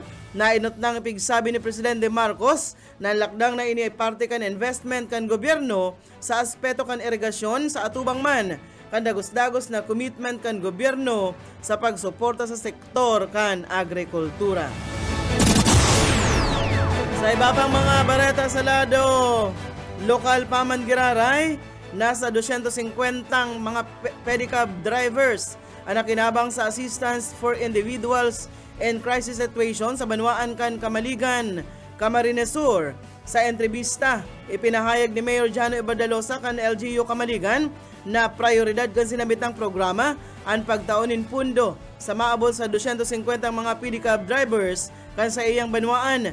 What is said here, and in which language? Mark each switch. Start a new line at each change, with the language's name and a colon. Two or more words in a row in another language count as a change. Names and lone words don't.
Bikol: Nainot nang ipigsabi ni Presidente Marcos na lakdang na ini ay parte kan investment kan gobyerno sa aspeto kan irigasyon sa atubang man kan dagos-dagos na commitment kan gobyerno sa pagsuporta sa sektor kan agrikultura. Sa iba pang mga bareta sa lado lokal pa man Giraray, nasa 250 mga
English: pedicab drivers
Bikol: ang nakinabang sa assistance for individuals in crisis situation sa Banwaan kan Kamaligan, Camarines Sur. Sa entrevista, ipinahayag ni Mayor Jano Ibardalosa kan LGU Kamaligan na prioridad kan sinabit ng programa ang pagtaonin pundo sa maabot sa 250 mga
English: pedicab drivers
Bikol: kan sa iyang Banwaan.